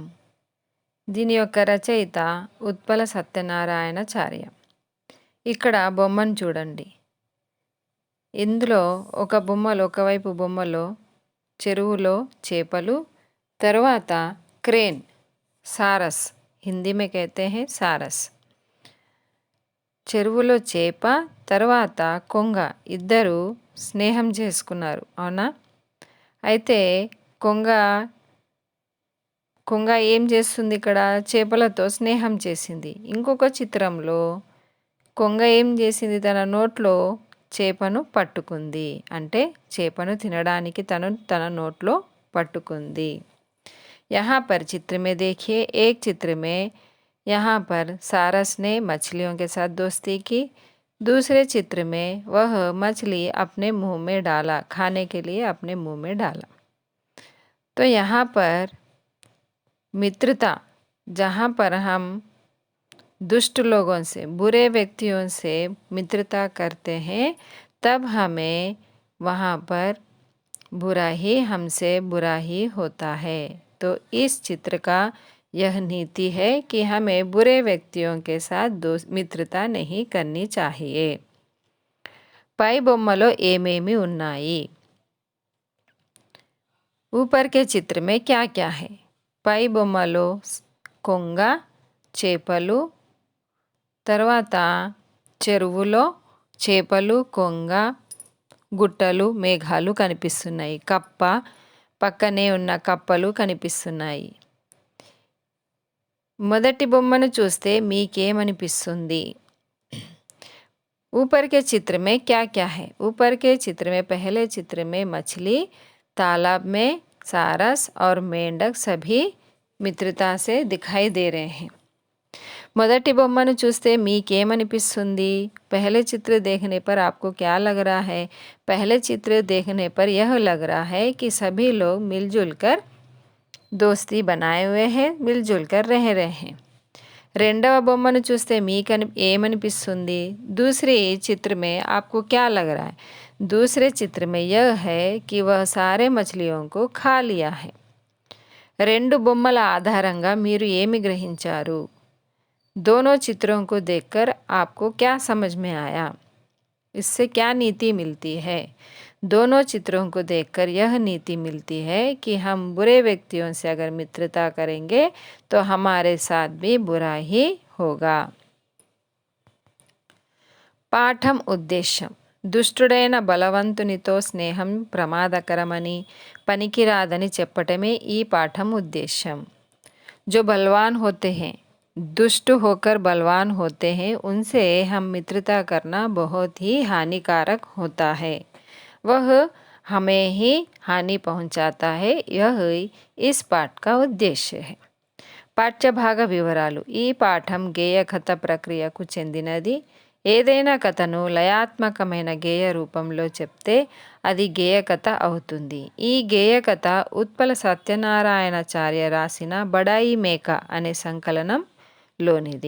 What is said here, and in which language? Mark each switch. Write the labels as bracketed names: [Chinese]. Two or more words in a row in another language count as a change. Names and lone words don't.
[Telugu] దీని యొక్క రచయిత ఉత్పల సత్యనారాయణాచార్య. ఇక్కడ బొమ్మను చూడండి. ఇందులో ఒకవైపు బొమ్మలో చెరువులో చేపలు, తర్వాత క్రేన్, సారస్, [Hindi] हिंदी में कहते हैं सारस. [Telugu] చెరువులో చేప, తర్వాత కొంగ ఇద్దరు స్నేహం చేసుకున్నారు, అవునా? అయితే కొంగ ఏం చేస్తుంది? ఇక్కడ చేపలతో స్నేహం చేసింది. ఇంకొక చిత్రంలో కొంగ ఏం చేసింది? తన నోట్లో చేపను పట్టుకుంది. అంటే చేపను తినడానికి తన నోట్లో పట్టుకుంది. [Hindi] यहाँ पर चित्र में देखिए, एक चित्र में यहाँ पर सारस ने मछलियों के साथ दोस्ती की, दूसरे चित्र में वह मछली अपने मुंह में डाला, खाने के लिए अपने मुंह में डाला. तो यहाँ पर मित्रता, जहाँ पर हम दुष्ट लोगों से, बुरे व्यक्तियों से मित्रता करते हैं, तब हमें वहाँ पर बुरा ही हमसे बुरा ही होता है. तो इस चित्र का यह नीति है कि हमें बुरे व्यक्तियों के साथ मित्रता नहीं करनी चाहिए. [Telugu] పై బొమ్మలో ఏమేమి ఉన్నాయి? [Hindi] ऊपर के चित्र में क्या क्या है? [Telugu] పై బొమ్మలో కొంగ, చేపలు, తర్వాత చెరువులో చేపలు, కొంగ, గుట్టలు, మేఘాలు కనిపిస్తున్నాయి. కప్ప, పక్కనే ఉన్న కప్పలు కనిపిస్తున్నాయి. మొదటి బొమ్మను చూస్తే మీకేమనిపిస్తుంది? [Hindi] ऊपर के चित्र में क्या क्या है? ऊपर के चित्र में पहले चित्र में मछली, तालाब में सारस और मेंढक सभी मित्रता से दिखाई दे रहे हैं. [Telugu] మొదటి బొమ్మను చూస్తే మీకేమనిపిస్తుంది? [Hindi] पहले चित्र देखने पर आपको क्या लग रहा है? पहले चित्र देखने पर यह लग रहा है कि सभी लोग मिलजुल कर दोस्ती बनाए हुए हैं, मिलजुल कर रह रहे हैं. [Telugu] రెండవ బొమ్మను చూస్తే ఏమనిపిస్తుంది? [Hindi] दूसरे चित्र में आपको क्या लग रहा है? दूसरे चित्र में यह है कि वह सारे मछलियों को खा लिया है. [Telugu] రెండు బొమ్మల ఆధారంగా మీరు ఏమి గ్రహించారు? [Hindi] दोनों चित्रों को देखकर आपको क्या समझ में आया? इससे क्या नीति मिलती है? दोनों चित्रों को देखकर यह नीति मिलती है कि हम बुरे व्यक्तियों से अगर मित्रता करेंगे तो हमारे साथ भी बुरा ही होगा. [Telugu] పాఠం ఉద్దేశం: దుష్టుడైన బలవంతునితో స్నేహం ప్రమాదకరమని, పనికిరాదని చెప్పటమే ఈ పాఠం ఉద్దేశం. [Hindi] जो बलवान होते हैं, दुष्ट होकर बलवान होते हैं, उनसे हम मित्रता करना बहुत ही हानिकारक होता है. वह हमें ही हानि पहुंचाता है. यह इस पाठ का उद्देश्य है. [Telugu] పాఠ్యభాగ వివరాలు: ఈ పాఠం గేయ కథ ప్రక్రియకు చెందినది. ఏదైనా కథను లయాత్మకమైన గేయ రూపంలో చెప్తే అది గేయ కథ అవుతుంది. ఈ గేయ కథ ఉత్పల సత్యనారాయణాచార్య రాసిన బడాయి మేక అనే సంకలనంలోనిది.